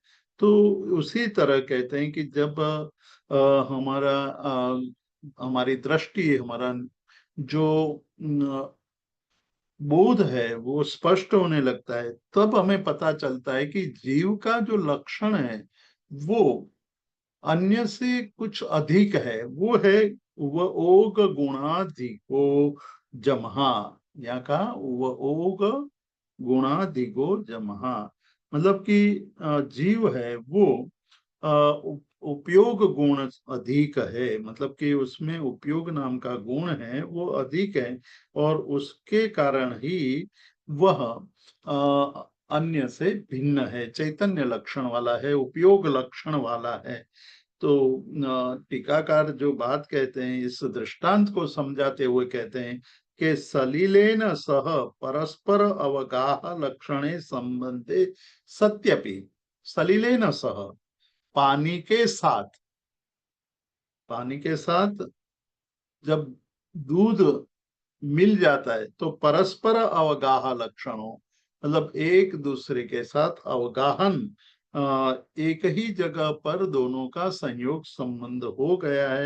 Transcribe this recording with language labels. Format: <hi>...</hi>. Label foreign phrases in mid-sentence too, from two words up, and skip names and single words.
<hi>तो उसी तरह कहते हैं कि जब हमारी दृष्टि, हमारा जो बोध है वो स्पष्ट होने लगता है, तब हमें पता चलता है कि जीव का जो लक्षण है वो अन्य से कुछ अधिक है। वो है</hi> <pra>व ओग गुणाधिको जमहा।</pra> <hi>यहाँ का</hi> <pra>व ओग गुणाधिको जमहा,</pra> <hi>मतलब कि जीव है वो उपयोग गुण अधिक है, मतलब कि उसमें उपयोग नाम का गुण है वो अधिक है, और उसके कारण ही वह अन्य से भिन्न है, चैतन्य लक्षण वाला है, उपयोग लक्षण वाला है। तो टीकाकार जो बात कहते हैं, इस दृष्टांत को समझाते हुए कहते हैं कि</hi> <sa>सलिलेन सह परस्पर अवगाह लक्षणे संबंधे सत्यपि। सलिलेन सह,</sa> <hi>पानी के साथ, पानी के साथ जब दूध मिल जाता है तो परस्पर अवगाह लक्षणों, मतलब एक दूसरे के साथ अवगाहन, एक ही जगह पर दोनों का संयोग संबंध हो गया है।</hi>